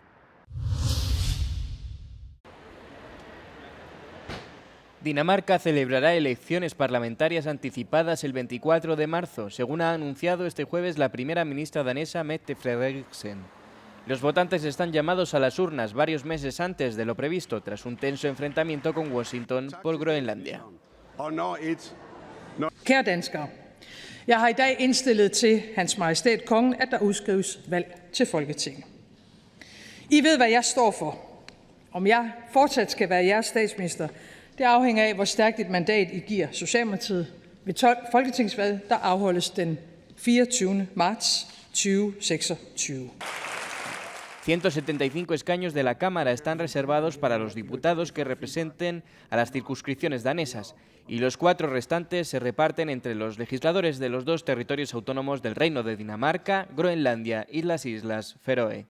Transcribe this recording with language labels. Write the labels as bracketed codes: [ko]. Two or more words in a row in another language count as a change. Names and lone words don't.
[es] Dinamarca celebrará elecciones parlamentarias anticipadas el 24 de marzo, según ha anunciado este jueves la primera ministra danesa Mette Frederiksen. Los votantes están llamados a las urnas varios meses antes de lo previsto, tras un tenso enfrentamiento con Washington por Groenlandia. [da] Kære danskere, jeg har i dag indstillet til Hans Majestæt Kongen, at der udskrives valg til Folketinget. I ved, hvad jeg står for. Om jeg fortsat skal være jeres statsminister, det afhænger af, hvor stærkt et mandat I giver Socialdemokratiet ved 12 folketingsvalg, der afholdes den 24. marts 2026. [es] 175 escaños de la Cámara están reservados para los diputados que representen a las circunscripciones danesas y los 4 restantes se reparten entre los legisladores de los 2 territorios autónomos del Reino de Dinamarca, Groenlandia y las Islas Feroe.